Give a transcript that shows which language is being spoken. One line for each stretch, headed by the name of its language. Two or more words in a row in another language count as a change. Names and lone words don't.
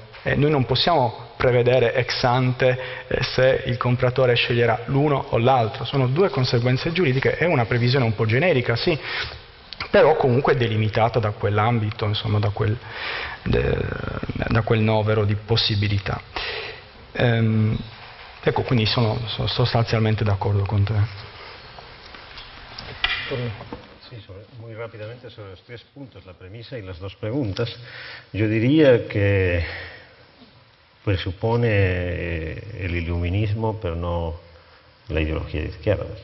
Italian: Noi non possiamo prevedere ex ante se il compratore sceglierà l'uno o l'altro. Sono due conseguenze giuridiche, è una previsione un po' generica, sì, però comunque delimitata da quell'ambito, insomma, da quel novero di possibilità. Ecco, quindi sono sostanzialmente d'accordo con te.
Spanish: Sí, muy rápidamente sobre los 3 puntos, la premisa y las 2 preguntas. Yo diría que presupone el iluminismo, pero no la ideología de izquierdas.